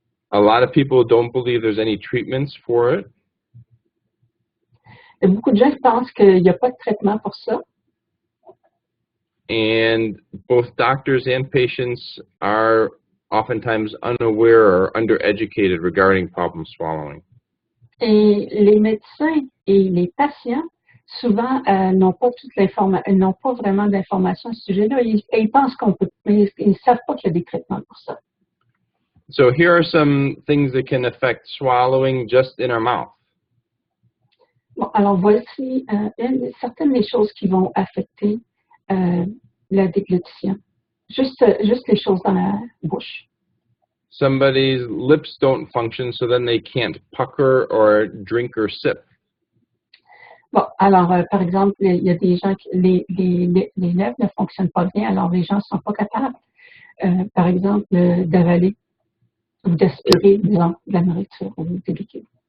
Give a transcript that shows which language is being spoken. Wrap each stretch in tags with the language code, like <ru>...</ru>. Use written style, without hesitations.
<en>A lot of people don't believe there's any treatments for it.</en> <fr>Et beaucoup de gens pensent qu'il n'y a pas de traitement pour ça.</fr> <en>And both doctors and patients are oftentimes unaware or undereducated regarding problem swallowing.</en> <fr>Et les médecins et les patients, souvent, n'ont pas vraiment d'informations à ce sujet-là. Ils pensent qu'on peut, mais ils ne savent pas qu'il y a des traitements pour ça.</fr> <en>So here are some things that can affect swallowing just in our mouth.</en> <fr>Bon, alors voici certaines des choses qui vont affecter la déglutition. Juste les choses dans la bouche.</fr> <en>Somebody's lips don't function, so then they can't pucker or drink or sip.</en> <fr>Bon, alors, par exemple, il y a des gens qui les lèvres ne fonctionnent pas bien, alors les gens ne sont pas capables, par exemple, d'avaler ou d'aspirer, disons, de la nourriture ou des liquides.</fr>